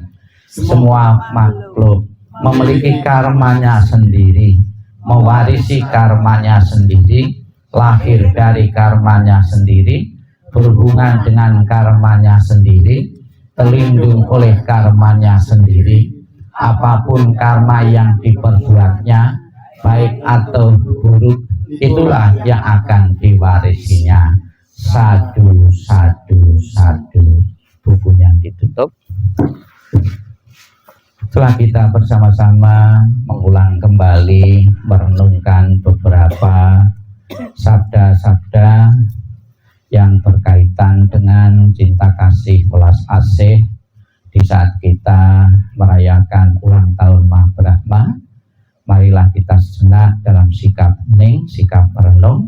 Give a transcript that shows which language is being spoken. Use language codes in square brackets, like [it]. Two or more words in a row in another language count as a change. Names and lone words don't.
[id] Semua makhluk memiliki karmanya sendiri, mewarisi karmanya sendiri, lahir dari karmanya sendiri, berhubungan dengan karmanya sendiri, terlindung oleh karmanya sendiri. Apapun karma yang diperbuatnya, baik atau buruk, itulah yang akan diwarisinya. Sadu, sadu, sadu. Bukunya ditutup. Setelah kita bersama-sama mengulang kembali, merenungkan beberapa sabda-sabda yang berkaitan dengan cinta kasih welas asih di saat kita merayakan ulang tahun Mahabrahma, marilah kita sejenak dalam sikap hening, sikap merenung.